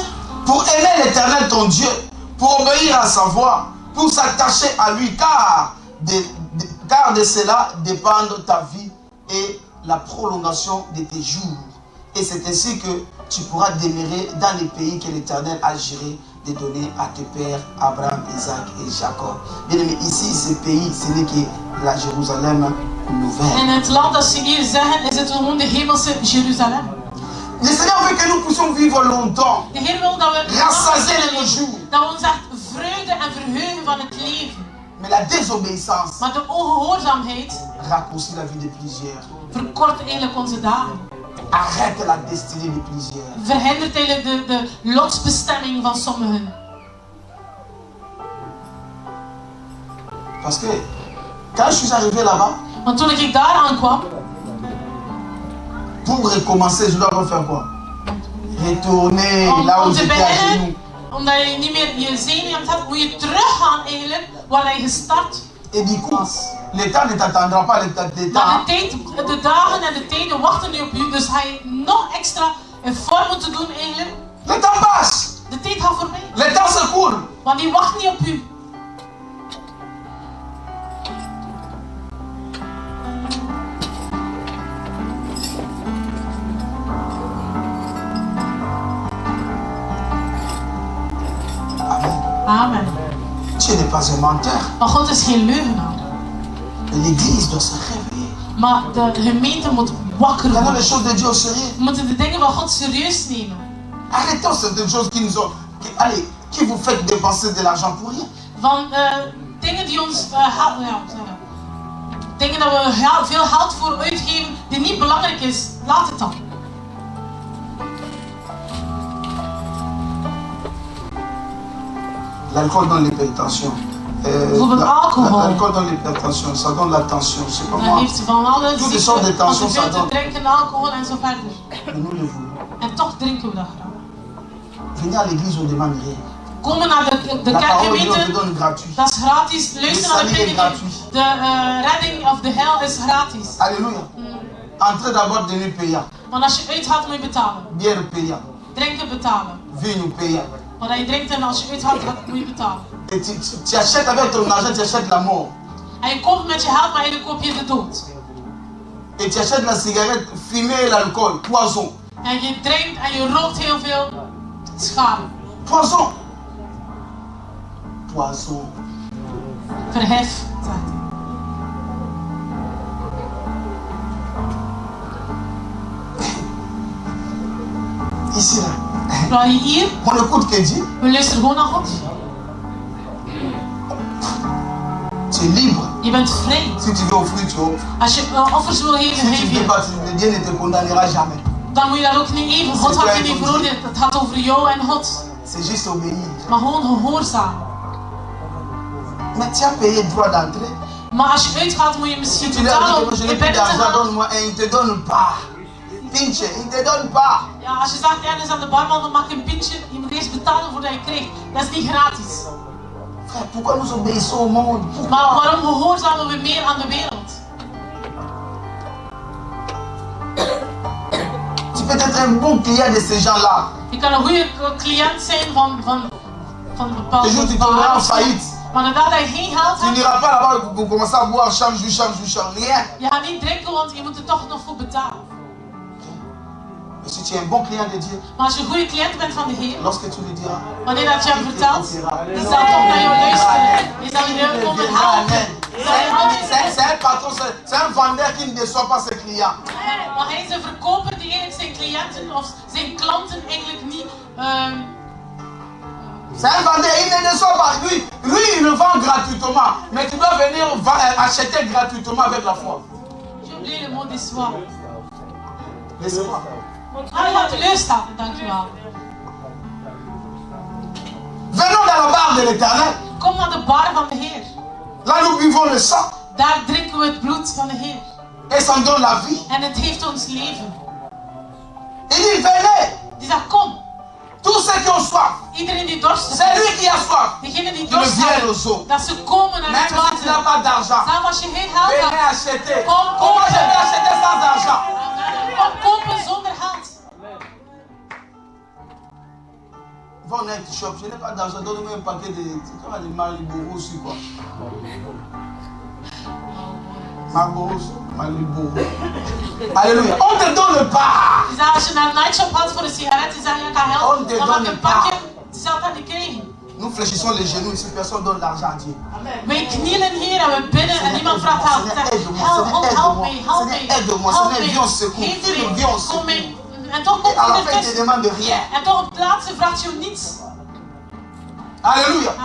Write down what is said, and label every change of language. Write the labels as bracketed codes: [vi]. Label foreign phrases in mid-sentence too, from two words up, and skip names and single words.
[fr] pour aimer l'Éternel ton Dieu, pour obéir à sa voix, pour s'attacher à lui, car de cela dépendent ta vie et la prolongation de tes jours. Et c'est ainsi que tu pourras demeurer dans les pays que l'Éternel a juré de donner à tes pères, Abraham, Isaac et Jacob. Bien aimé, ici, ce pays, ce n'est que la Jérusalem nouvelle. [nl] En het land dat ze hier zeggen, is het gewoon de hemelse Jeruzalem. [fr] Le Seigneur veut que nous puissions vivre longtemps, [nl] De Heer wil dat we [fr] rassasier nos jours. [nl] dat we ons echt vreugde en verheugen van het leven. [fr] Mais la désobéissance [nl] Maar de ongehoorzaamheid [fr] raccourcit la vie de plusieurs. [nl] verkort eigenlijk onze dagen. [fr] Arrête la destinée de plusieurs. [nl] Verhindert eigenlijk de lotsbestemming van sommigen. [fr] Parce que quand je suis arrivé là-bas, [nl] Want toen ik daar aankwam, [fr] pour recommencer, je dois refaire quoi? Retourner là où [nl] om te [fr] j'étais à genoux. [nl] beginnen, omdat je niet meer je zenuwen hebt, moet je teruggaan eigenlijk waar je gestart [fr] Et du coup, [nl] was. [fr] le temps ne t'attendra pas, le temps. [nl] Maar de dagen en de tijden wachten nu op u, dus ga je nog extra effort moeten doen eigenlijk. [fr] Le temps passe, [nl] De tijd gaat voorbij, [fr] le temps se coule. [nl] want die wacht niet op u. Amen. [fr] Dieu n'est pas un menteur. [nl] Maar God is geen leugenaar. [fr] L'église doit se réveiller. [nl] Maar de gemeente moet wakker [fr] Prenons les [nl] worden. [fr] choses de Dieu au sérieux. [nl] We moeten de dingen van God serieus nemen. Arrêtons certaines choses qui nous ont. Qui vous faites dépenser de l'argent pour rien. Van dingen die ons dingen dat we veel geld voor uitgeven die niet belangrijk is. Laat het dan. [fr] L'alcool donne l'hypertension. [nl] Bijvoorbeeld alcohol. [fr] L'alcool donne l'hypertension, ça donne la tension. Je sais pas [nl] Dan [fr] moi. [nl] heeft ze van alle [fr] Toutes les sortes de [nl] ziekten, van [fr] tensions, [nl] te veel [fr] ça [nl] te [fr] donne. [nl] drinken, alcohol en zo verder. [fr] Mais nous le voulons. [nl] En toch drinken we dat graag. [fr] Venir à l'église, on ne demande rien. [nl] Komen naar de [fr] La parole de Dieu, on te [nl] kerkgemeente, [fr] donne gratuit. [nl] dat is gratis. Luisteren naar de [fr] salut est [nl] prediking. [fr] gratuit. [nl] De redding of de hel is gratis. [fr] Alléluia. Entrez d'abord de nous payant. [nl] Want als je uitgaat moet je betalen. [fr] Bière payant. [nl] Drinken betalen. [fr] Vin payant. [nl] Want je drinkt en als je uitgaat moet je betalen. [fr] Et tu achètes avec ton argent, tu achètes la mort. [nl] En je koopt met je geld, maar eigenlijk koop je de dood. [fr] Et tu achètes la cigarette, fumer et l'alcool. Poison. [nl] En je drinkt en je rookt heel veel schade. [fr] Poison. Poison. [nl] Verhef, zegt hij. [fr] Ici là. [nl] Terwijl je hier, [fr] On écoute que Dieu. [nl] we luisteren gewoon naar God. [fr] Tu es libre. [nl] Je bent vrij. [fr] Si tu veux offrir, tu offres. [nl] Als je offers wil geven, [fr] Si tu [nl] geef [fr] ne veux [nl] je. [fr] pas, Dieu ne te condamnera jamais. [nl] Dan moet je dat ook niet geven. God gaat je niet veroordelen. Het gaat over jou en God. [fr] C'est juste obéir. [nl] Maar gewoon gehoorzaam. [fr] Mais tu as payé le droit d'entrer. [nl] Maar als je uitgaat, moet je misschien [fr] Tu leur dis [nl] betalen [fr] que [nl] om [fr] je je n'ai plus [nl] binnen te [fr] d'argent, [nl] gaan. [fr] donne-moi. Et il ne te donne pas. Pinche, il ne te donne pas. [nl] Ja, als je zegt ergens aan de barman, dan mag je een pintje. Je moet eerst betalen voordat je krijgt. Dat is niet gratis. [fr] Frère, pourquoi nous obéissons au monde? Pourquoi? [nl] Maar waarom gehoorzamen we meer aan de wereld? [fr] Tu peux être un bon client de ces gens-là. [nl] Je kan een goede cliënt zijn van bepaalde [fr] Et juste tu tomberas en faillite. [nl] Maar nadat je geen geld [fr] Tu [nl] hebt, [fr] n'iras pas là-bas pour commencer à boire chaque jour, rien. [nl] je gaat niet drinken, want je moet er toch nog voor betalen. [fr] Mais Si tu es un bon client de Dieu, [nl] Maar als je een goede cliënt bent van de Heer, [fr] lorsque tu lui diras, [nl] wanneer dat je hem [fr] il [nl] vertelt, [fr] t'écoutera. [nl] die zal toch naar jou luisteren. Die zal je komen helpen. Die zal je altijd [fr] C'est un patron, c'est un vendeur qui ne déçoit pas ses clients. Maar hij is een verkoper die eigenlijk zijn cliënten of zijn klanten eigenlijk niet... C'est un vendeur, il ne déçoit pas. Lui, il le vend gratuitement. Mais tu dois venir acheter gratuitement avec la foi. J'ai oublié le mot déçoit. Laissez-moi. [nl] Ja, teleurstaat, dankjewel. [fr] Venons dans la barre de l'Éternel. [nl] Kom naar de bar van de Heer. [fr] Là, nous buvons le sang. [nl] Daar drinken we het bloed van de Heer. [fr] Et ça nous donne la vie. [nl] En het heeft ons leven. [fr] Il dit, venez. [nl] Die zegt, kom. [fr] Tous ceux qui ont soif. [nl] Iedereen die dorst [fr] C'est lui [nl] heeft. [fr] qui a soif. [nl] Degene die [fr] Qui ne [nl] dorst [fr] viennent [nl] hebben. [fr] aux eaux. [nl] Dat ze komen naar het [fr] Même si tu n'as [nl] water. [fr] pas d'argent. [nl] Zelfs als je geen geld [fr] Venez [nl] hebt. [fr] acheter. [nl] Kom [fr] Comment je vais [nl] kopen. [fr] acheter sans argent? [nl] Kom kopen zonder geld. [fr] Va au night shop. Je n'ai pas d'argent. Donne-moi un paquet de Marlboro aussi quoi. Marlboro. Alléluia. On te donne pas. [nl] Die zei, als je naar een nightshop gaat voor een sigaret, die zeggen, ja, kan geld. Dan mag je een pakje. Die zal dat niet krijgen. [fr] Nous fléchissons les genoux ici. Personne donne l'argent à Dieu. [nl] Wij knielen hier en we bidden en niemand vraagt geld. [en] Help me, help me, help me. [nl] Kom mee. En toch komt [fr] À la [nl] hij [fr] fin, il te [nl] ertussen. [fr] demande rien. [nl] En toch op het laatste vraagt je niets. [fr] Alléluia.